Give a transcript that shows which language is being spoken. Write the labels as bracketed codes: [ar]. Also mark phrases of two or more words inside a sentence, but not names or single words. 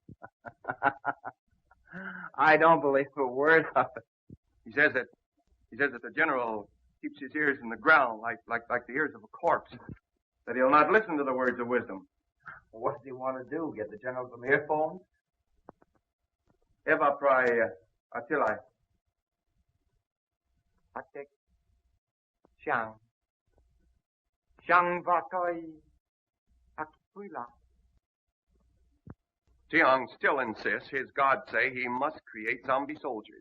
[en] I don't believe a word of it. He says that the general keeps his ears in the ground like the ears of a corpse. That he'll not listen to the words of wisdom. What does he want to do? Get the general some earphones? Eva prai atilai. Atek. Tsiang. Tsiang vatoi akpuila. Tsiang still insists his gods say he must create zombie soldiers.